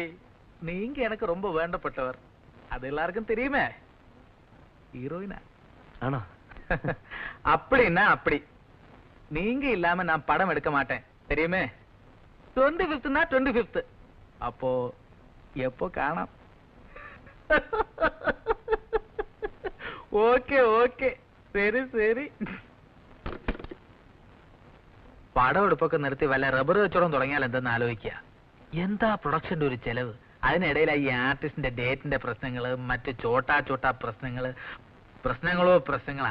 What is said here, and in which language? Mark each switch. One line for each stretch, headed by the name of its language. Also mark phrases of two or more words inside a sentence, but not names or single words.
Tamil: நீங்க எனக்கு ரொம்ப வேண்டப்பட்டவர், அது எல்லாருக்கும் தெரியுமே. ஹீரோயினா ஆனா அப்படின்னா அப்படி. நீங்க இல்லாம நான் படம் எடுக்க மாட்டேன் தெரியுமே. 25னா 25, அப்போ எப்போ காணாம்.
Malayalam: ഓക്കെ ഓക്കെ ശരി ശരി. പടം എടുപ്പൊക്കെ നിർത്തി വല്ല റബ്ബർ വെച്ചോളം തുടങ്ങിയാൽ എന്തെന്ന് ആലോചിക്കുക. എന്താ പ്രൊഡക്ഷന്റെ ഒരു ചെലവ്, അതിനിടയിൽ ഈ ആർട്ടിസ്റ്റിന്റെ ഡേറ്റിന്റെ പ്രശ്നങ്ങള്, മറ്റു ചോട്ടാ പ്രശ്നങ്ങളാ.